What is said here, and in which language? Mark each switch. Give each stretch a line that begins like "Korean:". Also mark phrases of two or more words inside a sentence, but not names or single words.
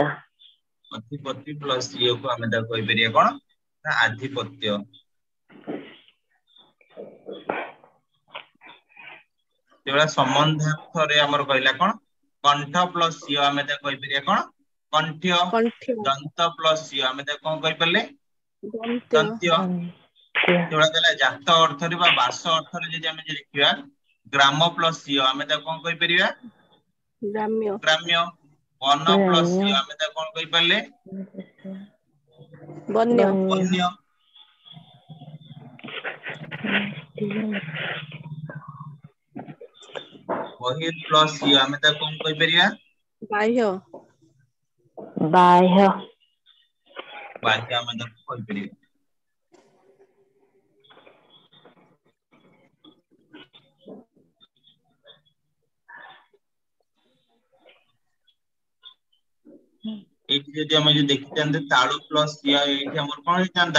Odia: ଅଧିପତି ପ୍ଲସ ଇୟ କୁ ଆମ ତା କହିପାରିବା କଣ ନା ଆଧିପତ୍ୟ ଯେବେ ସମ୍ବନ୍ଧାର୍ଥ ରେ ଆମର କହିଲା କଣ କଣ୍ଠ ପ୍ଲସ ଇୟ ଆମ ତା କହିପାରିବା କଣ କଣ୍ଠ୍ୟ कंठ्य ଦନ୍ତ ପ୍ଲସ ଇୟ ଆମ ତା କଣ କହିପାରିଲେ दंत्य ଦନ୍ତ୍ୟ ଯେବେ କହିଲା ଜାତ ଅର୍ଥ ରେ ବା ବାସ ଅର୍ଥ ରେ ଯେ ଆମ ଲେଖିବା ଗ୍ରାମ ପ୍ଲସ ଇୟ ଆମ ତା କଣ କହିପାରିବା ग्राम्य ଗ୍ରାମ୍ୟ ବନ ପ୍ଲସ ଇୟ ଆମ ତା କଣ କହିପାରିଲେ वन्य ବନ୍ୟ ବହିର ପ୍ଲସ ଇୟ ଆମ ତା କଣ କହିପାରିବା बाह्य बाह्य ବାହ୍ୟ ଆମ ତା କହିପାରିବା ଏଠି ଯଦି ଆମ ଯେ ଦେଖିଥାନ୍ତେ ତାଳୁ ପ୍ଲସ ଇୟ ଏଠି ଆମର କଣ ହୋଇଥାନ୍ତା